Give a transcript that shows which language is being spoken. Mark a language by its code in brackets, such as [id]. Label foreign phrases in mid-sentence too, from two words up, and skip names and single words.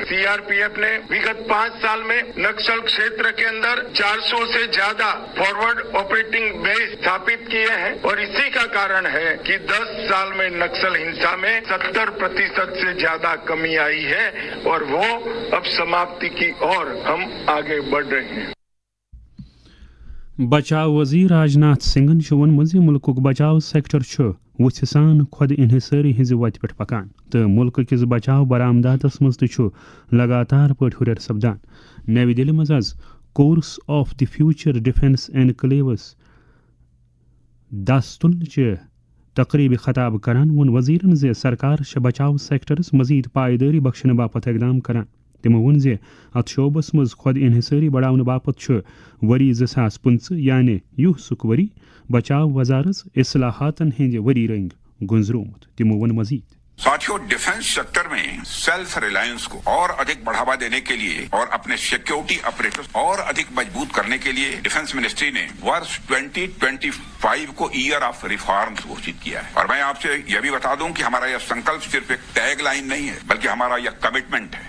[hi] सीआरपीएफ ने विगत 5 साल में नक्सल क्षेत्र के अंदर 400 से ज्यादा [en] forward operating base [hi] स्थापित किए हैं और इसी का कारण है कि 10 साल में नक्सल हिंसा में 70% से ज्यादा कमी आई है और वो अब समाप्ति की ओर हम आगे बढ़ रहे हैं। [ks] बचाव वजीर राजनाथ सिंहन वोनमुत मुल्क बचाव सेक्टर वुथ सान खुद इन्हिसारी हिज वत पे पकान तो मुल्क किस बचाव बरामदातस मज लगातार पे हुर सपदान। नवी दिल्ली मज आज कोर्स ऑफ द फ्यूचर डिफेंस एनक्लेव्स दास्तुल तकरीब खताब करान वोन वजीरन जे सरकार बचाव सेक्टरस मजीद पायदारी बख्शने बापत इकदाम करान। तमो वोन जे अत शोबस मज खुद इन्हिसारी बढ़ाने बापत वरी 2015 यानी युसुक वरी बचाव वजारत इस्लाहातन हिंद वरी रंग गुंजरोमुत। तमो वोन मजीद [hi] साथियों, [en] defence sector [hi] में [en] self reliance [hi] को और अधिक बढ़ावा देने के लिए और अपने [en] security operators [hi] और अधिक मजबूत करने के लिए [en] defence ministry [hi] ने वर्ष 2025 को [en] Year of Reforms [hi] घोषित किया है। और मैं आपसे यह भी बता दूं कि हमारा यह संकल्प सिर्फ एक [en] tag line [hi] नहीं है, बल्कि हमारा यह कमिटमेंट है।